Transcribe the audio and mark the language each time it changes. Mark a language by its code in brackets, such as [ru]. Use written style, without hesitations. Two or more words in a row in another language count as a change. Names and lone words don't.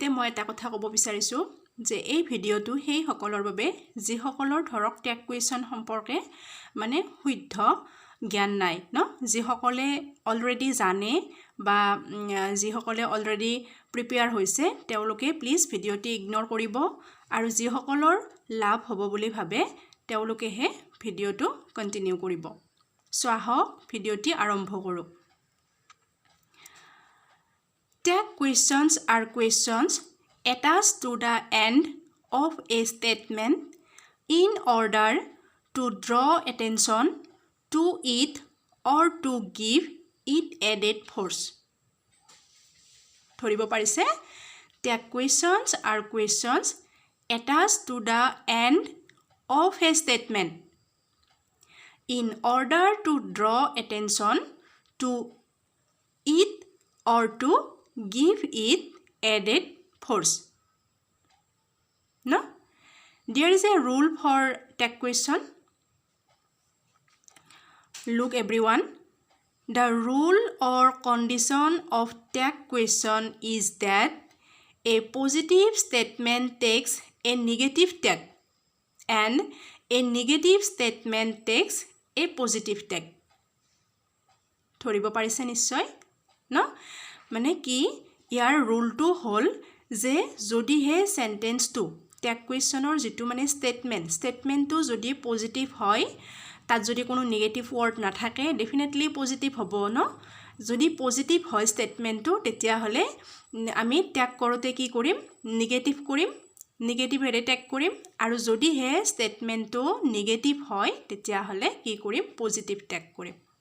[as] মই এটা কথা ক'ব বিচাৰিছো যে এই ভিডিঅ'টো সেই সকলৰ বাবে যি সকলৰ ধৰক [en] tag question [as] সম্পৰ্কে মানে শুদ্ধ জ্ঞান নাই ন যি সকলে অলৰেডি জানে বা যি সকলে [en] already prepare [as] হৈছে তেওঁলোকে প্লিজ ভিডিঅ'টি ইগনোৰ কৰিব আৰু যি সকলৰ লাভ হ'ব বুলি ভাবে তেওঁলোকেহে ভিডিঅ'টো কন্টিনিউ কৰিব সো আহক ভিডিঅ'টি আৰম্ভ কৰো [en] Tag questions are questions attached to the end of a statement in order to draw attention to it or to give it added force. [as] ধৰিব পাৰিছে [en] Tag questions are questions attached to the end of a statement in order to draw attention to it or to give it added force. No? There is a rule for tag question. Look everyone. The rule or condition of tag question is that a positive statement takes a negative tag and a negative statement takes a positive tag. [as] ধৰিব পাৰিছে নিশ্চয় ন মানে কি ইয়াৰ ৰুলটো হল যে যদি হে সেন্টেন্সটো ট্যাগ কুৱেশ্যনৰ যেটো মানে স্টেটমেন্টটো যদি পজিটিভ হয় তাত যদি কোনো [en] negative word [as] না থাকে [en] definitely positive [as] হ'ব ন যদি পজিটিভ হয় স্টেটমেন্টটো তেতিয়া হলে আমি ট্যাগ কৰোতে কি কৰিম নেগেটিভ এৰে ট্যাগ কৰিম আৰু যদি হে স্টেটমেন্টটো নেগেটিভ হয় তেতিয়া হলে কি কৰিম [en] positive tag [as] কৰিম